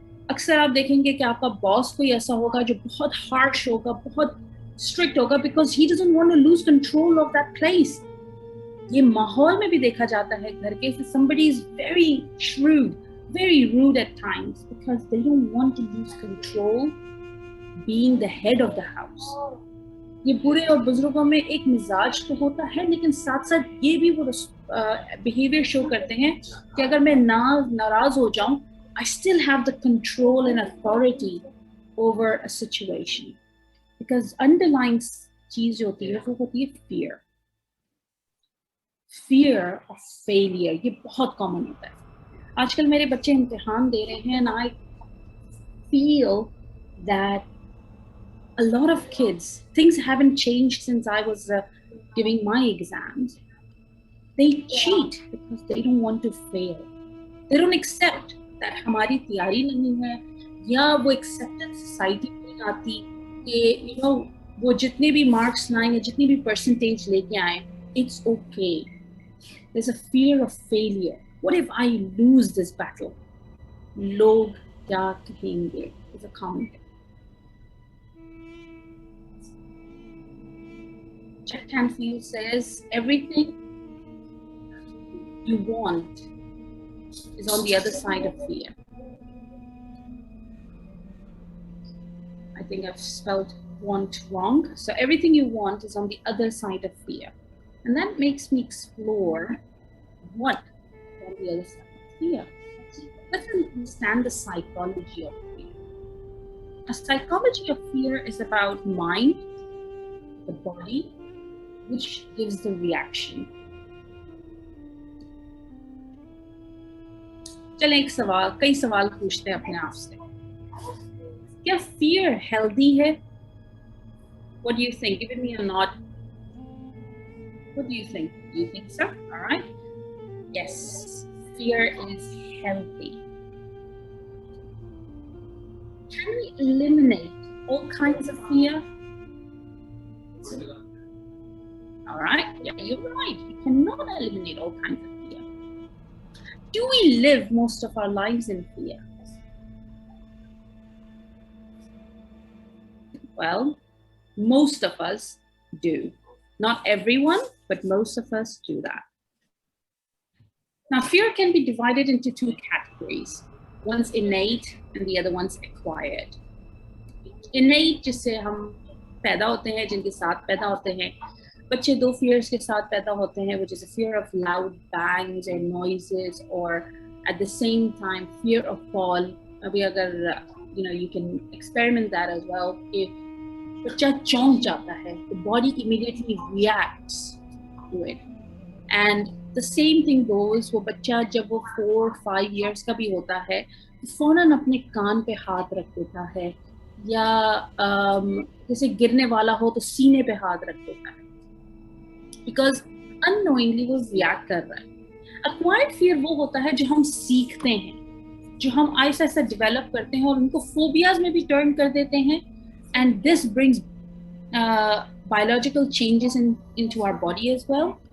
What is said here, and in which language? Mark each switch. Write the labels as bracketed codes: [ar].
[hi] अक्सर आप देखेंगे कि आपका बॉस कोई ऐसा होगा जो बहुत हार्श होगा, बहुत स्ट्रिक्ट होगा, [en] because he doesn't want to lose control of that place. [hi] ये माहौल में भी देखा जाता है घर के, [en] somebody is very shrewd, very rude at times because they don't want to lose control being the head of the house. [hi] ये बुरे और बुजुर्गों में एक मिजाज तो होता है, लेकिन साथ साथ ये भी वो बिहेवियर शो करते हैं कि अगर मैं नाराज हो जाऊं, [en] I still have the control and authority over a situation, because underlying [hi] चीज जो होती है वो होती है fear of failure. ये बहुत common होता है. आजकल मेरे बच्चे इम्तिहान दे रहे हैं, [en] and I feel that a lot of kids, things haven't changed since I was giving my exams. They cheat because they don't want to fail. They don't accept that [hi] हमारी तैयारी नहीं है, या वो acceptance society में नहीं आती कि वो जितने भी marks लाएं या जितनी भी percentage लेके आएं, [en] it's okay. There's a fear of failure. What if I lose this battle? [hi] लोग क्या कहेंगे [en] is a common thing. Jack Canfield says everything you want is on the other side of fear. I think I've spelled want wrong. So everything you want is on the other side of fear. And that makes me explore what is on the other side of fear. Let's understand the psychology of fear. A psychology of fear is about mind, the body, which gives the reaction. [hi] चलें कई सवाल पूछते हैं अपने आप से. क्या fear healthy है? [en] What do you think? Give me a nod. What do you think? Do you think so? All right. Yes, fear is healthy. Can we eliminate all kinds of fear? All right. Yeah, you're right. We cannot eliminate all kinds of fear. Do we live most of our lives in fear? Well, most of us do. Not everyone, but most of us do that. Now, fear can be divided into two categories. One's innate and the other one's acquired. [hi] Innate, जिससे हम पैदा होते हैं, जिनके साथ पैदा होते हैं. बच्चे दो fears के साथ पैदा होते हैं, [en] which is a fear of loud bangs or noises, or at the same time fear of fall. [hi] अभी अगर [en] you can experiment that as well. If [hi] बच्चा चौंक जाता है, [en] the body immediately reacts to it. And the same thing goes, [hi] वो बच्चा जब वो 4-5 years का भी होता है, तो फौरन अपने कान पे हाथ रख देता है, या जैसे गिरने वाला हो तो सीने पे हाथ रख देता है, [en] because unknowingly [hi] वो react कर रहा है. Acquired fear वो होता है जो हम सीखते हैं, जो हम ऐसा ऐसा develop करते हैं और उनको phobias में भी turn कर देते हैं. [en] And this brings biological changes into our body as well.